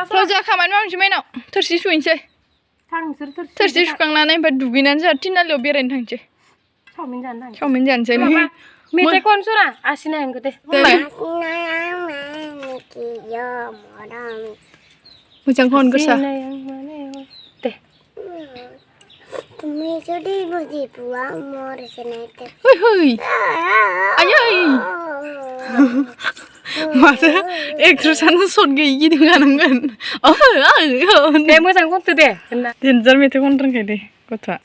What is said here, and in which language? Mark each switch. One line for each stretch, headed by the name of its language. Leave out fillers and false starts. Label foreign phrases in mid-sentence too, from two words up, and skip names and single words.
Bodo: जोंहा खामानि मावनोसै माइनाव थोरसि सुहैनोसै थोरसि सुखांनानै ओमफ्राय दुगैनानै जोंहा तिनालियाव बेरायनो थांसै चावमिन जानोसै मेथाइ खन सना आसिना हेंगो दे मोजां खन गोसा दे
Assamese: তুমি যদি বুঝি পোৱা মোৰ চেনেতে
Bodo: হই आयै माथो एक्ट्रेसानो सट गैयि गिदिं गानांगोन दे मोजां खनदो दे डेन्जार मेथाइ खननो रोंखायो दे गथ'आ